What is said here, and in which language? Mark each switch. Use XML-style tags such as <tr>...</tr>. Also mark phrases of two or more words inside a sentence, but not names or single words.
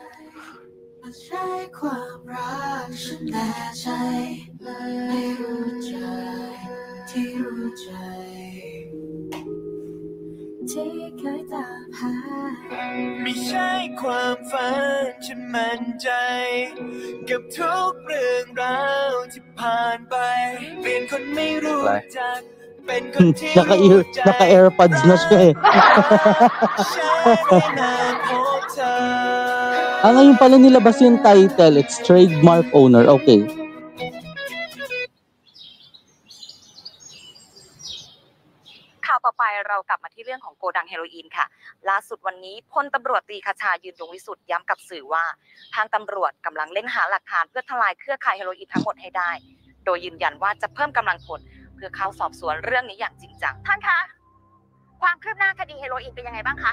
<th>ไม่ใช่ความฝันฉันมั่นใจกับทุกเรื่องราวที่ผ่านไปเป็นคนไม่รู้จักเป็นคนที่</th> <tl>Naka-AirPods na siya eh. Ngayon pala nilabas yung title.</tl> <en>It's trademark owner. Okay.</en> <th>ข่าวต่อไปเรากลับมาที่เรื่องของโกดังเฮโรอีนค่ะล่าสุดวันนี้พลตำรวจตรีคชายืนยงวิสุทธิ์ย้ำกับสื่อว่าทางตำรวจกำลังเร่งหาหลักฐานเพื่อทลายเครือข่ายเฮโรอีนทั้งหมดให้ได้โดยยืนยันว่าจะเพิ่มกำลังพลเพื่อเข้าสอบสวนเรื่องนี้อย่างจริงจังท่านคะความคืบหน้าคดีเฮโรอีนเป็นยังไงบ้างคะ</th>